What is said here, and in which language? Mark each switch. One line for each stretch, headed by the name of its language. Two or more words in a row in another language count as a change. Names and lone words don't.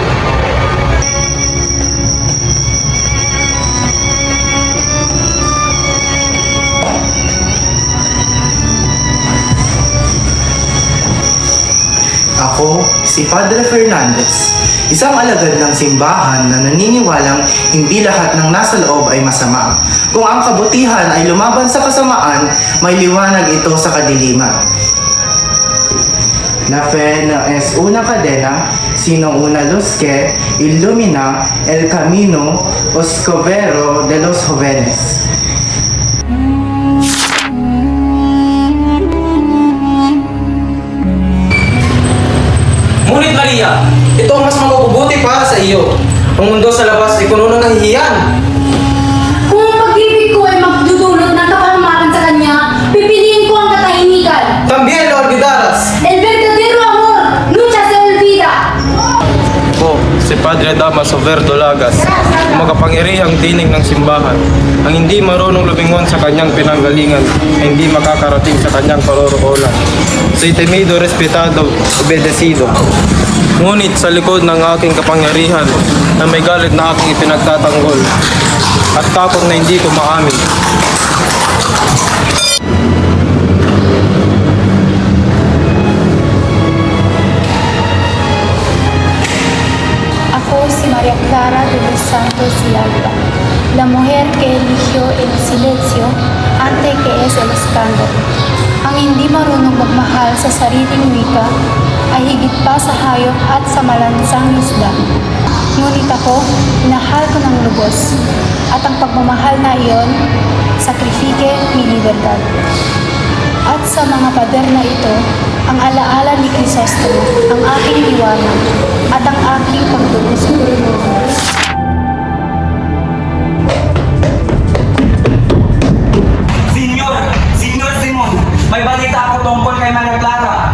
Filipino: Ako, si Padre Fernandez, isang alagad ng simbahan na naniniwalang hindi lahat ng nasa loob ay masama. Kung ang kabutihan ay lumaban sa kasamaan, may liwanag ito sa kadiliman.
Spanish: La fe no es una cadena, sino una luz que ilumina el camino oscuro de los jóvenes.
Filipino: Ngunit Maria, ito ang mas mabubuti para sa iyo. Ang mundo sa labas ay puno ng kahihiyan. Kung ang pag-ibig ko ay magdudulot ng kapahamakan sa kanya, pipiliin ko ang katahimikan.
Spanish: También lo olvidaras. El verdadero amor nunca se olvida.
Filipino: Ako, si Padre Damaso Verdolagas, ang makapangyarihang tinig ng simbahan, ang hindi marunong lumingon sa kanyang pinanggalingan, ay hindi makakarating sa kanyang paroroonan.
Spanish: Soy temido, respetado, obedecido.
Filipino: Ngunit sa likod ng aking kapangyarihan, na may galit na aking ipinagtatanggol, at takot na hindi ko maamin. Ako si
Spanish: Maria Clara de los Santos y Alba, la mujer que eligió el silencio antes que es el escándalo.
Filipino: Ang hindi marunong magmahal sa sariling wika ay higit pa sa hayop at sa malansang isda. Ngunit ako, minahal ko ng lubos, at ang pagmamahal na iyon,
Spanish: sakrifike mi libertad.
Filipino: At sa mga pader na ito, ang alaala ni Crisostomo, ang aking liwanag, at ang aking pagtubos sa kurunungan. Senyor Simon, may balita ako tungkol kay Maria Clara.